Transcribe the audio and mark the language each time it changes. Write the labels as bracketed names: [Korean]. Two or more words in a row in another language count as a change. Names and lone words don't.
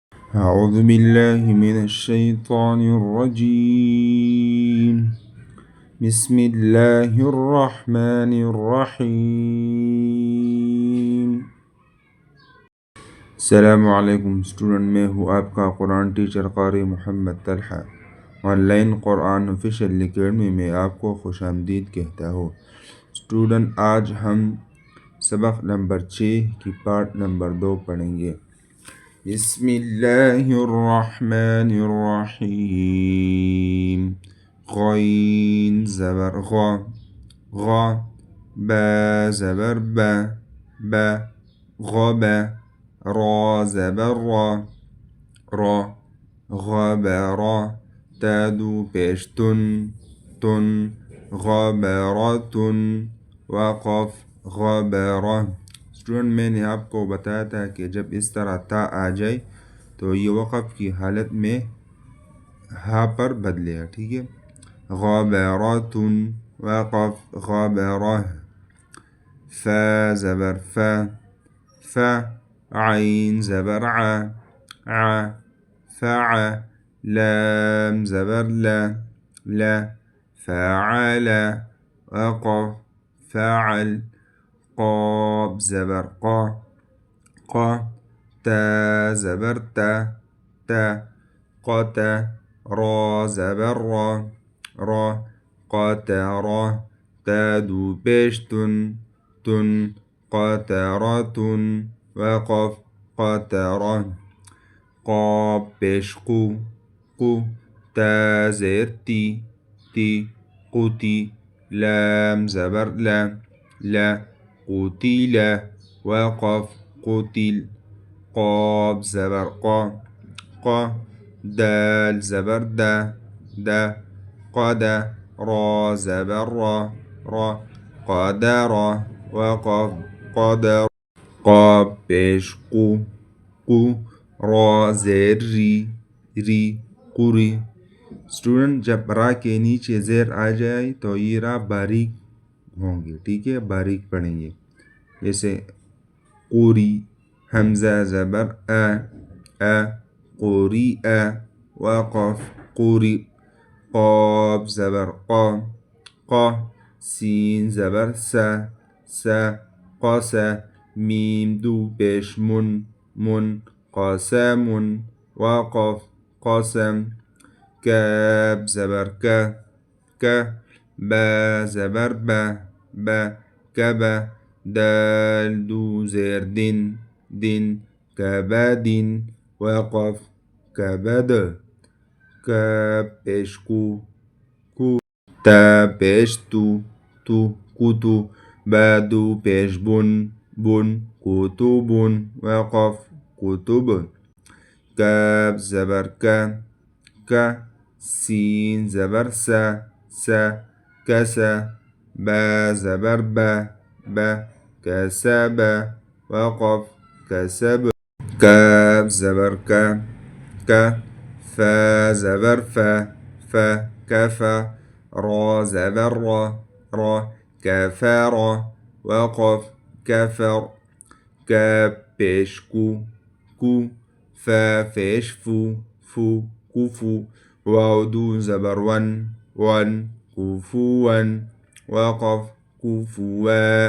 [Arabic] أعوذ بالله من الشيطان الرجيم. بسم الله الرحمن الرحیم. [Urdu] السلام علیکم اسٹوڈنٹ، میں ہوں آپ کا قرآن ٹیچر قاری محمد طلحہ. آن لائن قرآن آفیشیل اکیڈمی میں آپ کو خوش آمدید کہتا ہوں. اسٹوڈنٹ، آج ہم سبق نمبر 6 کی پارٹ نمبر 2 پڑھیں گے. [Arabic] بسم اللہ الرحمن الرحیم. [Urdu] غین زبر غا، غا. با زبر با، با. غب، را زبر را، را. غبر، تا دو پیش تن، تن. غبرتن، وقف غبرہ. اسٹوڈنٹ، میں نے آپ کو بتایا تھا کہ جب اس طرح تا آ جائے تو یہ وقف کی حالت میں ہا پر بدلے گا. ٹھیک ہے. غبرتن، وقف غبرہ. فا زبر فا، فا. عین زبر ع، ع. فع. لام زبر لا، لا. فعل، وقف فعل. قاف زبر قا، قا. تا زبر تا، تا. قتا. را زبر را، را. قطرہ، تا دو پیش تن، تن. قطرتن، وقف قطرہ. قاف پیش قو، قو. تا زیر تی، تی. قتی. لام زبر لا، لا. قتل، وقف قتل. قاف زبر قا، قا. دال زبر دا، دا. قدا. را زبر را، را. قدر، وقف قدر. قاف پیش قو، قو. را زیر ری، ری. قری. اسٹوڈنٹ، جب را کے نیچے زیر آ جائے تو یہ را باریک ہوں گے. ٹھیک ہے، باریک پڑھیں گے. جیسے قوری. حمزہ زبر آ، آ. قوری آ، وقف قوری. قاف زبر قا، قا. سین زبر سا، سا. قاسا. میم دو پیش من، من. قاسم، وقف قاسم. کاف زبر کا، کا. با زبر با، با. کبا. دال دو زیر دن، دن. کبد، وقف کبد. کاف پیش کو، کو. تا پیش تو، تو. کتو. با دو پیش بن، بن. کتب، وقف کتب. کاف زبر کا، کا. سین زبر سا، سا. کسا. با زبر با، با. کسب، وقف کسب. کاف زبر کا، کا. فا زبر فا، فا. کفا. را زبر را، را. کفر، وقف کفر. کاف پیش کو، کو. فا پیش فو، فو. کفو. واو دو زبر ون، ون. کفوا، وقف کفوا.